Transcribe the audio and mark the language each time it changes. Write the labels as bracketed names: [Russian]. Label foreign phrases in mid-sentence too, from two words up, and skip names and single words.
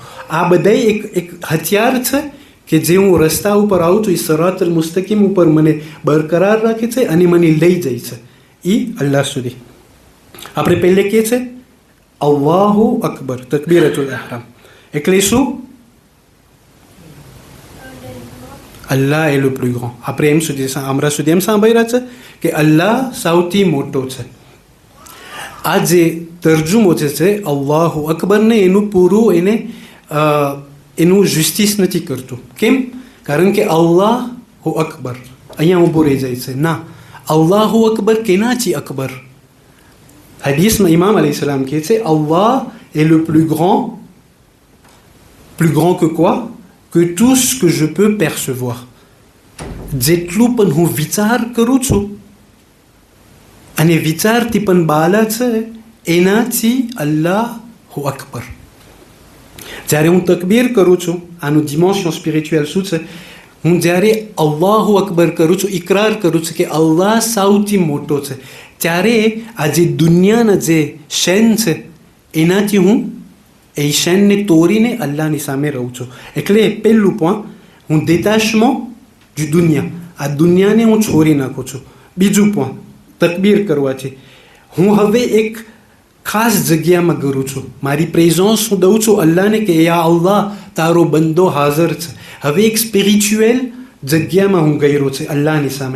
[Gujarati] આ બધા એક હથિયાર છે કે જે હું રસ્તા ઉપર આવું છું, એ [Arabic] صراط المستقيم [Gujarati] ઉપર મને બરકરાર રાખે છે અને મને લઈ જાય છે એ અલ્લાહ સુધી. આપણે પહેલે કહે છે [Arabic] الله أكبر, تكبيرة الإحرام. [Gujarati] એટલે શું? [French] અલ્લાહ est le plus grand. [Gujarati] આપણે એમ સુધી હમણાં સુધી એમ સાંભળ્યા છે કે અલ્લાહ સૌથી મોટો છે. આ જે તર્જુમો જે છે અલ્લાહુ અકબરને, એનું પૂરું એનું જસ્ટિસ નથી કરતું. કેમ? કારણ કે [Arabic] الله أكبر [Gujarati] અહીંયા ઊભું રહી જાય છે. ના, [Arabic] الله أكبر [Gujarati] કેનાથી અકબર? હદીસમાં ઇમામ અલૈહિસ્સલામ કહે છે અલ્લાહ [French] est le plus grand que quoi? Que tout ce que je peux percevoir. [Gujarati] જેટલું પણ હું વિચાર કરું છું અને વિચારથી પણ બાલા છે, એનાથી [Arabic] الله أكبر. [Gujarati] જ્યારે હું તકબીર કરું છું, આનું [French] dimension spirituelle [Gujarati] શું છે? હું જ્યારે [Arabic] الله أكبر [Gujarati] કરું છું, ઇકરાર કરું છું કે અલ્લાહ સૌથી મોટો છે, ત્યારે આ જે દુનિયાના જે શેન છે એનાથી હું એ શેનને તોડીને અલ્લાહની સામે રહું છું. એટલે પહેલું પોઈન્ટ, હું [French] détachement du [Gujarati] દુનિયા, આ દુનિયાને હું છોડી નાખું છું. બીજું પોઈન્ટ, તકબીર કરવાથી હું હવે એક ખાસ જગ્યામાં કરું છું, મારી પ્રેઝન્સ હું દઉં છું અલ્લાહને કે યા અલ્લાહ તારો બંદો હાજર છે. હવે એક સ્પિરિચ્યુઅલ જગ્યામાં હું ગયેલો છે અલ્લાહની સામે.